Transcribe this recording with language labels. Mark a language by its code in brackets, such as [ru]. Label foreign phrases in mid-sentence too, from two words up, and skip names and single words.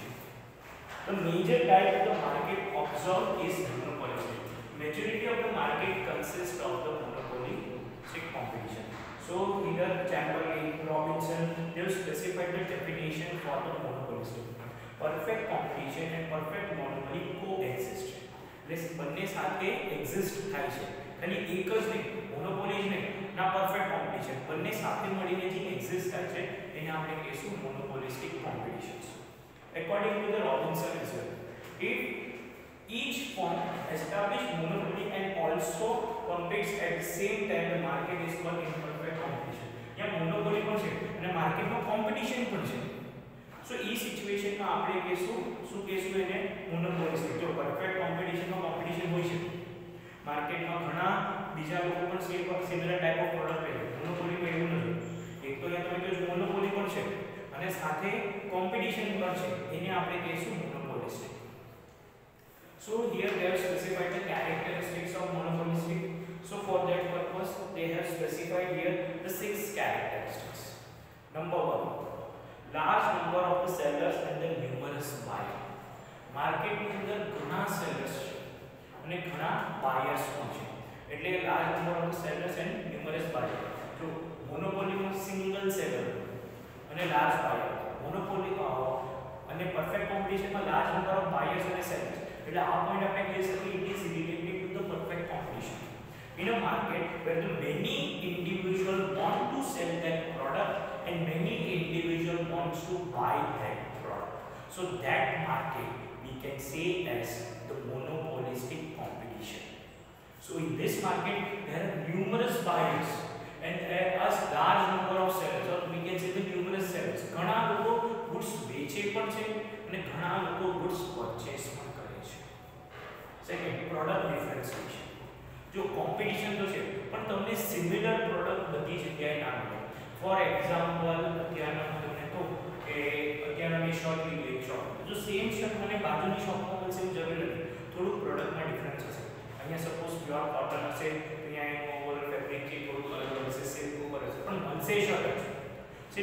[en] The major type of the market observed is monopolistic. Majority of the market consists of the monopolistic competition. So here Chamberlain, Robinson, they have specified the definition for the monopolistic. Perfect competition and perfect monopoly coexist. [gu] બંને સાથે એક્ઝિસ્ટ થાય છે, ખાલી એક જ નહીં, મોનોપોલી જ નહીં ના [en] perfect competition, [gu] બંને સાથે મળીને જે એક્ઝિસ્ટ થાય છે એને આપણે કહીશું [en] monopolistic competitions. According to the Robinson as well, if each firm established monopoly and also competes at the same time, the market is called imperfect competition. [gu] यहाँ monopoly પણ છે અને માર્કેટમાં કોમ્પિટિશન પણ છે. So ई સિચ્યુએશન માં આપણે શું કહેશું એને મોનોપોલિસ્ટિક. જો [en] perfect competition [gu] માં કોમ્પિટિશન હોય છે, માર્કેટમાં ઘણા બીજા લોકો પણ [en] similar type of product [gu] લે છે. મોનોપોલીમાં એવું નથી. એક તો અહીંયા તમે કહો મોનોપોલી પણ છે અને સાથે કોમ્પિટિશન પણ છે, એને આપણે કહીશું મોનોપોલિસ્ટિક. [en] So here they have specified the characteristics of monopolistic. So for that purpose they have specified here the 6 characteristics. Number 1, large number of the sellers and the numerous buyers. [gu] માર્કેટ ની અંદર ઘણા સેલર્સ છે અને ઘણા બાયર્સ પણ છે, એટલે [en] large number of sellers and numerous buyer. [gu] જો મોનોપોલીમાં [en] single seller [gu] અને [en] large buyer, [gu] મોનોપોલી અને [en] perfect competitionમાં large number of buyers [gu] અને સેલર્સ, એટલે આ પોઈન્ટ આપણે કહી શકીએ [en] it is related to the perfect competition. In a market where the many individuals want to sell their product and many individuals wants to buy that product, so that market we can say as the monopolistic competition. So in this market there are numerous buyers and there are a large number of sellers, or we can say the numerous sellers. [gu] ઘણા લોકો goods વેચે પણ છે અને ઘણા લોકો [en] goods purchase [gu] પણ કરે છે. [en] Second, product differentiation. [gu] જો કોમ્પિટિશન તો છે પણ તમને [en] similar product [gu] બધી જગ્યાએ ના મળે. [en] for example [gu] અત્યારના હું તમને કહું કે અત્યારના મેં શર્ટ લીધી એક શોપ, જો [en] same shirt [gu] મને બાજુની શોપમાં મળશે એવું જરૂરી નથી, થોડું પ્રોડક્ટમાં ડિફરન્સ હશે. અહીંયા સપોઝ [en] pure cotton [gu] હશે તો અહીંયા એનું [en] over fabric [gu] કે થોડું અલગ હશે, સિલ્ક ઉપર હશે, પણ મળશે શર્ટ જ છે.